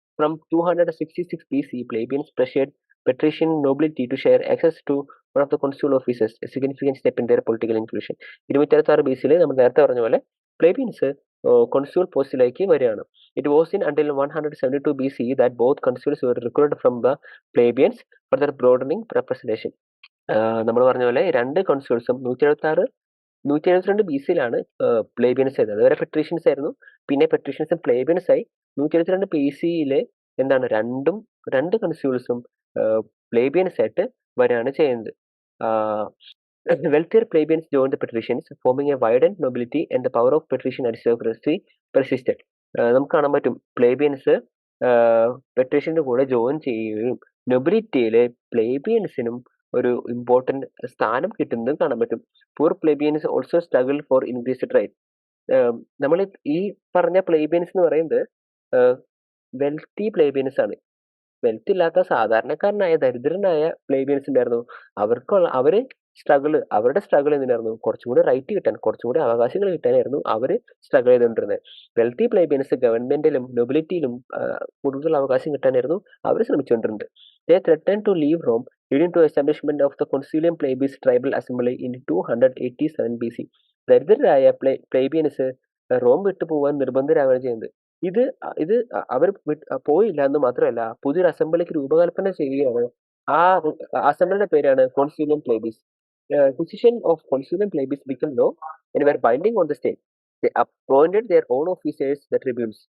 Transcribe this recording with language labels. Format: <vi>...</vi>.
<en>From 266 BC, plebeians pressured patrician nobility to share access to one of the consular offices, a significant step in their political inclusion.</en> <ml>266 BC-യിൽ നമ്മൾ നേരത്തെ പറഞ്ഞ പോലെ പ്ലേബിയൻസ് consul പോസ്റ്റിലേക്ക് വരികയാണ്.</ml> <en>It was in until 172 BC that both consuls were recruited from the plebeians for their broadening representation.</en> <ml>നമ്മൾ പറഞ്ഞ പോലെ രണ്ട് കൺസ്യൂൾസും 172 BC-യിലാണ് പ്ലേബിയൻസ് ആയിരുന്നത്. അതുവരെ പെട്രീഷ്യൻസ് ആയിരുന്നു, പിന്നെ പെട്രീഷ്യൻസും പ്ലേബിയൻസ് ആയി. 172 BC-യിൽ എന്താണ് രണ്ട് കൺസ്യൂൾസും പ്ലേബിയൻസ് ആയിട്ട് വരികയാണ് ചെയ്യുന്നത്.</ml> <en>Wealthier plebeians joined the patricians, forming a widened nobility, and the power of patrician aristocracy persisted.</en> <ml>നമുക്ക് കാണാൻ പറ്റും പ്ലേബിയൻസ് പെട്രീഷ്യന്റെ കൂടെ ജോയിൻ ചെയ്യുകയും നൊബിലിറ്റിയിലെ പ്ലേബിയൻസിനും ഒരു ഇമ്പോർട്ടന്റ് സ്ഥാനം കിട്ടുന്നതും കാണാൻ പറ്റും.</ml> <en>Poor plebeians also struggle for increased right.</en> <ml>നമ്മൾ ഈ പറഞ്ഞ പ്ലേബിയൻസ് എന്ന് പറയുന്നത് വെൽത്തി പ്ലേബിയൻസ് ആണ്. വെൽത്ത് ഇല്ലാത്ത സാധാരണക്കാരനായ ദരിദ്രനായ പ്ലേബിയൻസ് ഉണ്ടായിരുന്നു. അവരുടെ സ്ട്രഗിൾ എന്തിനായിരുന്നു? കുറച്ചും കൂടി റൈറ്റ് കിട്ടാൻ, കുറച്ചും കൂടി അവകാശങ്ങൾ കിട്ടാനായിരുന്നു അവർ സ്ട്രഗിൾ ചെയ്തുകൊണ്ടിരുന്നത്. വെൽത്തി പ്ലേബിയൻസ് ഗവൺമെന്റിലും നൊബിലിറ്റിയിലും കൂടുതൽ അവകാശം കിട്ടാനായിരുന്നു അവർ ശ്രമിച്ചുകൊണ്ടിരുന്നത്.</ml> <en>They threatened to leave Rome, leading to establishment of the Concilium Plebis Tribal Assembly in 287 BC.</en> <ml>ദരിദ്രരായ പ്ലേബിയൻസ് റോം വിട്ടു പോകാൻ നിർബന്ധരാകുകയാണ് ചെയ്യുന്നത്. ഇത് അവർ പോയില്ല എന്ന് മാത്രമല്ല, പുതിയൊരു അസംബ്ലിക്ക് രൂപകൽപ്പന ചെയ്യുകയാണ്. ആ അസംബ്ലിയുടെ പേരാണ് കോൺസിലിയം പ്ലേബിസ്.</ml> <en>Decision of Concilium Plebis became law and were binding on the state. They appointed their own officers, the tribunes.</en>